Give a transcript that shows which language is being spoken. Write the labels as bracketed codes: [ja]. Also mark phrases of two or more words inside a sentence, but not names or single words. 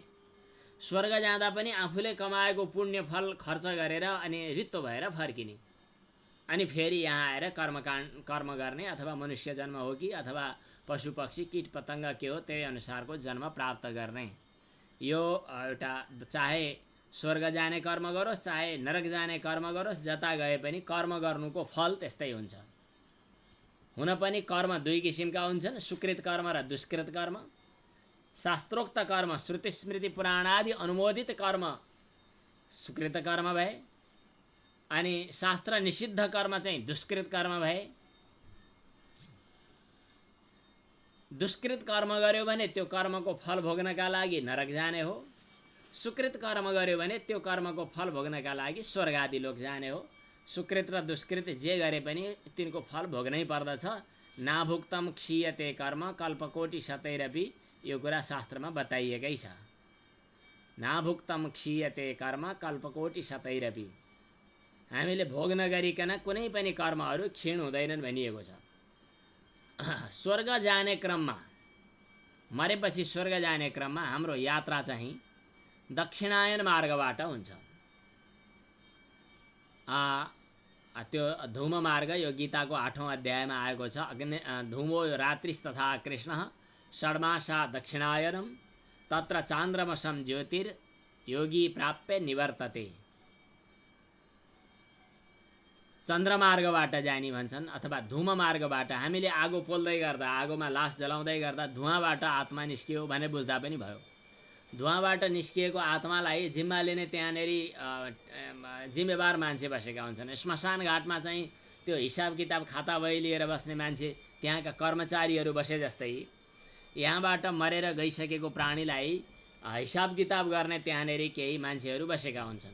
[ne] स्वर्ग जाँदा पनि आफूले कमाएको पुण्य फल खर्च गरेर अनि रित्तो भएर फर्किने, अनि फेरि यहाँ आएर कर्म गर्ने, अथवा मनुष्य जन्म हो कि अथवा पशु पक्षी कीट पतङ्ग के हो त्यही अनुसारको जन्म प्राप्त गर्ने। यो एउटा चाहे स्वर्ग जाने कर्म गरोस् चाहे नरक जाने कर्म गरोस्, जता गए पनि कर्म गर्नुको फल त्यस्तै हुन्छ। हुन पनि कर्म दुई किसिमका हुन्छन्, सुकृत कर्म र दुष्कृत कर्म। शास्त्रोक्त कर्म श्रुति स्मृति पुराण आदि अनुमोदित कर्म सुकृत कर्म भए, अनि शास्त्र निषिद्ध कर्म चाहिँ दुष्कृत कर्म भए। दुष्कृत कर्म गर्यो भने त्यो कर्मको फल भोग्नका लागि नरक जाने हो, सुकृत कर्म गर्यो भने त्यो कर्मको फल भोग्नका लागि स्वर्ग आदि लोक जाने हो। सुकृत र दुष्कृत जे गरे पनि तिनको फल भोग्नै पर्दछ। [sa] नाभुक्तम क्षीयते कर्म कल्पकोटि शतैरपि, [ne] यो कुरा शास्त्रमा बताइएकै छ। [sa] नाभुक्तम क्षीयते कर्म कल्पकोटि शतैरपि, [ne] हामीले भोग नगरिकन कुनै पनि कर्महरू क्षीण हुँदैनन् भनिएको छ। स्वर्ग जाने क्रममा, मरेपछि स्वर्ग जाने क्रममा हाम्रो यात्रा चाहिँ दक्षिणायन मार्गबाट हुन्छ। त्यो धूम मार्ग यो गीताको 8औं अध्यायमा आएको छ। [sa] धूमो रात्रिस्तथा कृष्ण षड्मासा दक्षिणायनम तत्र चान्द्रमसं ज्योतिर योगी प्राप्य निवर्तते। [ne] चन्द्रमार्गबाट जाने भन्छन्, अथवा धूम मार्गबाट। हामीले आगो पोल्दै गर्दा, आगोमा लास जलाउँदै गर्दा धुवाँबाट आत्मा निस्कियो भने बुझ्दा पनि भयो। धुवाँबाट निस्किएको आत्मालाई जिम्मा लिने त्यहाँनेर जिम्मेवार मान्छे बसेका हुन्छन्। श्मशान घाटमा चाहिँ त्यो हिसाब किताब खाता बही लिएर बस्ने मान्छे, त्यहाँका कर्मचारीहरू बसे जस्तै यहाँबाट मरेर गइसकेको प्राणीलाई हिसाब किताब गर्ने त्यहाँनेर केही मान्छेहरू बसेका हुन्छन्।